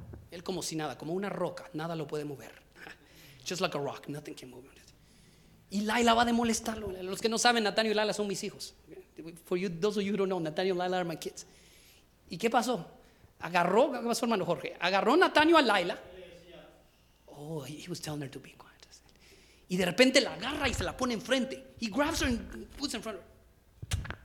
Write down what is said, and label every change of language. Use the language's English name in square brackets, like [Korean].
[Spanish] Él como si nada, como una roca, nada lo puede mover. [English] Just like a rock, nothing can move it. [Spanish] Y Laila va a molestarlo. Los que no saben, Natanio y Laila son mis hijos. [English] For you, those of you who don't know, Natanio and Laila are my kids. [Spanish] ¿Y qué pasó? ¿Qué pasó, hermano Jorge? Agarró Natanio a Laila. [English] Oh, he was telling her to be quiet. [Spanish] Y de repente la agarra y se la pone enfrente. [English] He grabs her and puts her in front of her.